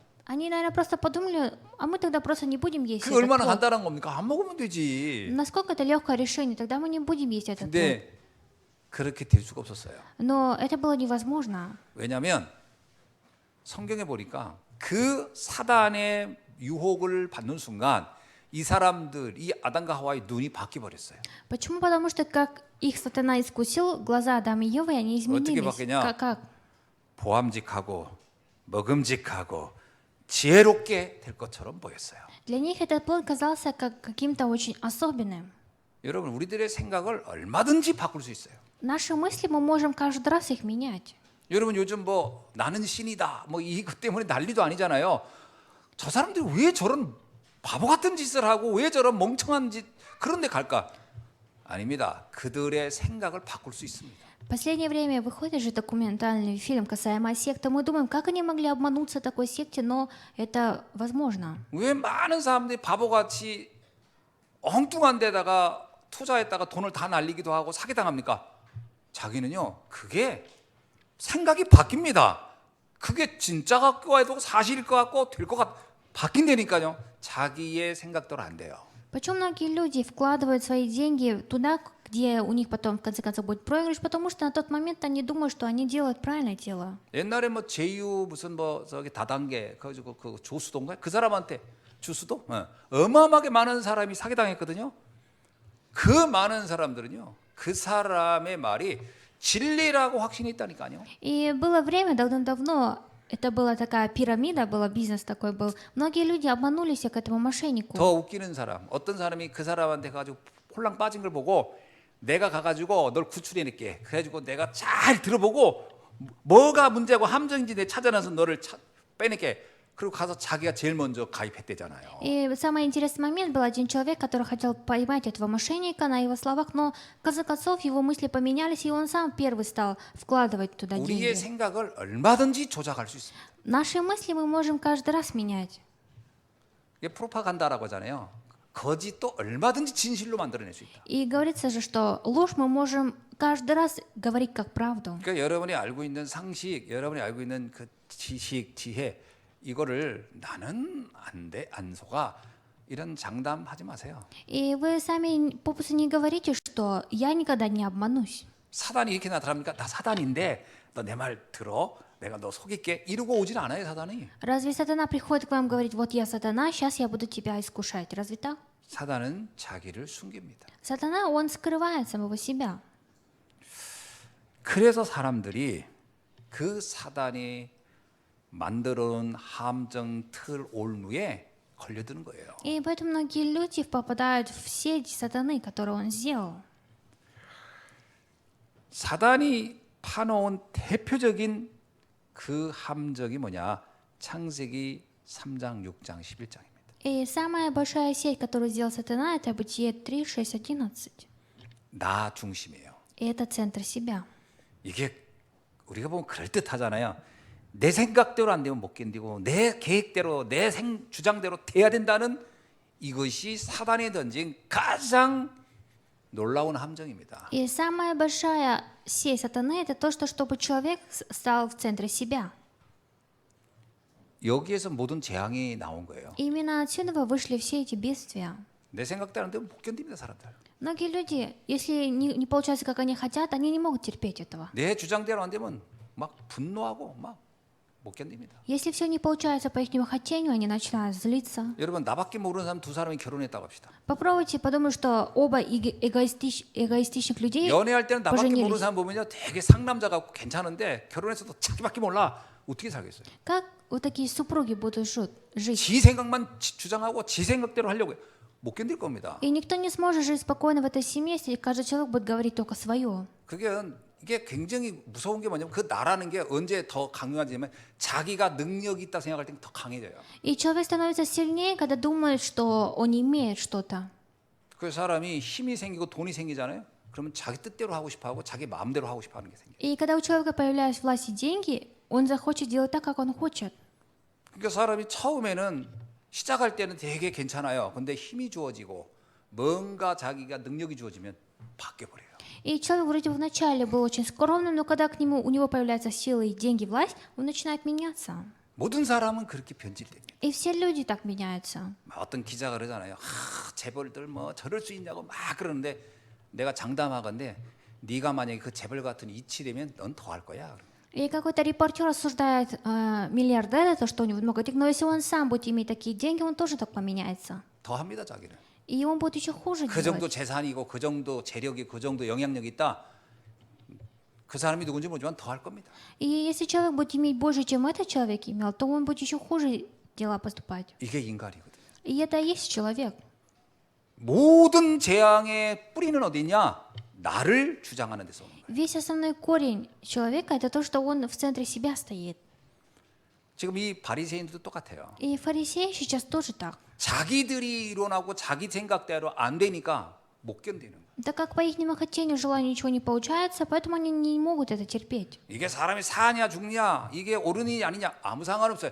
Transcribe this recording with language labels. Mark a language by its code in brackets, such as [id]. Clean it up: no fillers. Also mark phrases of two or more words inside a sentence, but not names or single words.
[ru] Они, наверное, просто подумали, а мы тогда просто не будем есть [ko] 그게 [ru] этот [ko] 얼마나 [ru] плод. [ko] 간단한 겁니까? 안 먹으면 되지. [ru] Насколько это легкое решение, тогда мы не будем есть этот плод. [ko] 근데 그렇게 될 수가 없었어요. [ru] Но это было невозможно. [ko] 왜냐하면 성경에 보니까 그 사단의 유혹을 받는 순간 이 사람들, 이 아담과 하와의 눈이 바뀌어 버렸어요. [ru] Почему? Потому что как их сатана искусил, глаза Адама и Евы, они [ko] 어떻게 [ru] изменились. [ko] 바뀌냐? [ru] Как? [ko] 보암직하고 먹음직하고 지혜롭게 될 것처럼 보였어요. [ru] Для них этот плод казался как каким-то очень особенным. [ko] 여러분, 우리들의 생각을 얼마든지 바꿀 수 있어요. [ru] Наши мысли, мы можем каждый раз их менять. [ko] 여러분 요즘 뭐 나는 신이다 뭐 이것 때문에 난리도 아니잖아요. 저 사람들이 왜 저런 바보 같은 짓을 하고 왜 저런 멍청한 짓 그런 데 갈까? 아닙니다. 그들의 생각을 바꿀 수 있습니다. [ru] В последнее время выходит же документальный фильм касаемо секты. Мы думаем, как они могли обмануться такой секте, но это возможно. [ko] 왜 많은 사람들이 바보같이 엉뚱한 데다가 투자했다가 돈을 다 날리기도 하고 사기당합니까? 자기는요 그게 생각이 바뀝니다. 그게 진짜 같고 해도 사실일 것 같고 될 것 같 바뀐다니까요. 자기의 생각대로 안 돼요. [ru] Почему многие люди вкладывают свои деньги туда, где у них потом в конце концов будет проигрыш, потому что на тот момент они думают, что они делают правильное дело. [ko] 옛날에 뭐 제유 무슨 뭐 저기 다단계 가지고 그 조수도인가 그 사람한테 주수도 어마어마하게 많은 사람이 사기당했거든요. 그 많은 사람들은요 그 사람의 말이 진리라고 확신이 있다니까요. [ru] И было время давно-давно, это была такая пирамида, был бизнес такой был. Многие люди обманулись к этому мошеннику. [ko] 더 웃기는 사람, 어떤 사람이 그 사람한테 가지고 홀랑 빠진 걸 보고 내가 가가지고 널 구출해낼게. 그래가지고 내가 잘 들어보고 뭐가 문제고 함정인지 내 찾아내서 너를 빼낼게. 그리고 가서 자기가 제일 먼저 가입했대잖아요. [ru] И самый интересный момент был один человек, который хотел поймать этого мошенника на его словах, но в конце концов его мысли поменялись, и он сам первый стал вкладывать туда [ko] 우리의 [ru] деньги. [ko] 생각을 얼마든지 조작할 수 있습니다. [ru] Наши мысли мы можем каждый раз менять. [ko] 이게 프로파간다라고 하잖아요. 거짓도 얼마든지 진실로 만들어낼 수 있다. [ru] И говорится же, что ложь мы можем каждый раз говорить как правду. [ko] 그러니까 여러분이 알고 있는 상식, 여러분이 알고 있는 그 지식, 지혜 이거를 나는 안 돼, 안 속아 이런 장담하지 마세요. [ru] И вы сами попусту не говорите, что я никогда не обманусь. [ko] 사단이 이렇게 나타납니까? 나 사단인데 너 내 말 들어. 내가 너 속일게. 이러고 오질 않아요, 사단이. [ru] Разве сатана приходит к вам и говорит, вот я сатана, сейчас я буду тебя искушать? Разве так? [ko] 사단은 자기를 숨깁니다. [ru] Сатана, он скрывает самого себя. [ko] 그래서 사람들이 그 사단이 만들어놓은 함정 틀 올무에 걸려드는 거예요. [ru] И поэтому многие люди попадают в сеть сатаны, которую он сделал. [ko] 사단이 파놓은 대표적인 그 함정이 뭐냐? 창세기 3장, 6장, 11장입니다. [ru] И самая большая сеть, которую сделал сатана, это Бытие 3, 6, 11. [ko] 나 중심이에요. [ru] И это центр себя. [ko] 이게 우리가 보면 그럴듯하잖아요. 내 생각대로 안 되면 못 견디고 내 계획대로 내 주장대로 돼야 된다는 이것이 사단이 던진 가장 놀라운 함정입니다. [ru] И самая большая сеть сатаны – это то, что чтобы человек стал в центре себя. [ko] 여기에서 모든 재앙이 나온 거예요. [ru] И именно отсюда вышли все эти бедствия. [ko] 내 생각대로 안 되면 못 견딥니다, 사람들. [ru] Многие люди, если не получается, как они хотят, они не могут терпеть этого. [ko] 내 주장대로 안 되면 막 분노하고 막 못 견딥니다. [ru] Если все не получается по их хотению, они начинают злиться. [ko] 여러분 나밖에 모르는 사람 두 사람이 결혼했다고 합시다. [ru] Попробуйте подумать, что оба эгоистичных людей [ko] 연애할 때는 나밖에 모르는 [ru] поженились. [ko] 사람 보면요 되게 상남자 같고 괜찮은데 결혼해서도 자기밖에 몰라. 어떻게 살겠어요? [ru] Как вот такие супруги будут жить? [ko] 지 생각만 주장하고 지 생각대로 하려고 해요. 못 견딜 겁니다. [ru] И никто не сможет жить спокойно в этой семье, если каждый человек будет говорить только свое. [ko] 이게 굉장히 무서운 게 뭐냐면 그 나라는 게 언제 더 강요하냐면 자기가 능력이 있다 생각할 때 더 강해져요. [ru] И человек становится сильнее, когда думает, что он имеет что-то. [ko] 그 사람이 힘이 생기고 돈이 생기잖아요. 그러면 자기 뜻대로 하고 싶어하고 자기 마음대로 하고 싶어하는 게 생겨요. [ru] И когда у человека появляется власть и деньги, он захочет делать так, как он хочет. [ko] 그러니까 사람이 처음에는 시작할 때는 되게 괜찮아요. 근데 힘이 주어지고 뭔가 자기가 능력이 주어지면 바뀌어 버려요. [ru] И человек вроде бы вначале был очень скромным, но когда у него появляются силы, деньги, власть, он начинает меняться. [ko] 모든 사람은 그렇게 변질됩니다. [ru] И все люди так меняются. [ko] 어떤 기자가 그러잖아요. 재벌들 뭐 저럴 수 있냐고 막 그러는데 내가 장담하건대 네가 만약에 그 재벌 같은 이치되면 넌 더 할 거야. [ru] И какой-то репортер осуждает миллиардера, то, что у него много денег, но если он сам будет иметь такие деньги, он тоже так поменяется. [ko] 더 합니다, 자기는. [ru] И он будет еще хуже [ko] 그 정도 [ru] делать. [ko] 재산이고 그 정도 재력이 그 정도 영향력이 있다. 그 사람이 누군지 모르지만 더 할 겁니다. [ru] И если человек будет иметь больше, чем этот человек имел, то он будет еще хуже дела поступать. [ko] 이게 인간이거든. [ru] И это и есть человек. [ko] 모든 재앙의 뿌리는 어디냐? 나를 주장하는 데서 오는 거예요. [ru] Весь основной корень человека – это то, что он в центре себя стоит. [ko] 지금 이 바리새인들도 똑같아요. [ru] И фарисеи сейчас тоже так. [ko] 자기들이 이론하고 자기 생각대로 안 되니까 못 견디는 거예요. [ru] Так как по их хотению, желанию ничего не получается, поэтому они не могут это терпеть. [ko] 이게 사람이 사냐 죽냐 이게 옳으니 아니냐 아무 상관없어요.